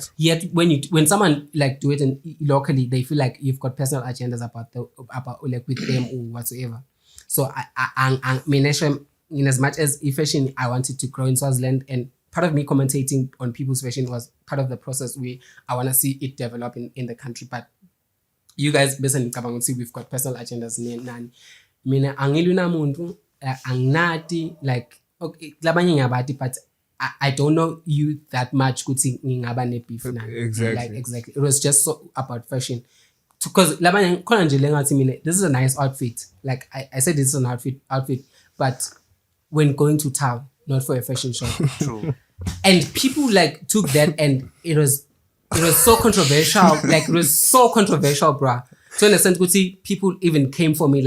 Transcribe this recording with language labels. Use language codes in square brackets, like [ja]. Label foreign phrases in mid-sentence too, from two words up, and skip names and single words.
[en] but yet when someone like do it locally, they feel like you've got personal agendas about like with them or whatsoever. So I mean, in as much as fashion, I wanted to grow in Swaziland, and part of me commentating on people's fashion was part of the process where I want to see it develop in the country. But you guys, basically, we've got personal agendas. [ss] Mina angiluna muntu angnati [en] like okay [ss] labanye ngabati, [en] but I don't know you that much [ss] kuthi ngingaba ne beef na. [en] Exactly. Like exactly. It was just so about fashion. Because [ss] labanye khona nje lengathi mina [en] this is a nice outfit. Like I said this is an outfit, but when going to town, not for a fashion show. True. And people like took that, and it was so controversial. Like it was so controversial, bruh. To understand, people even came for me.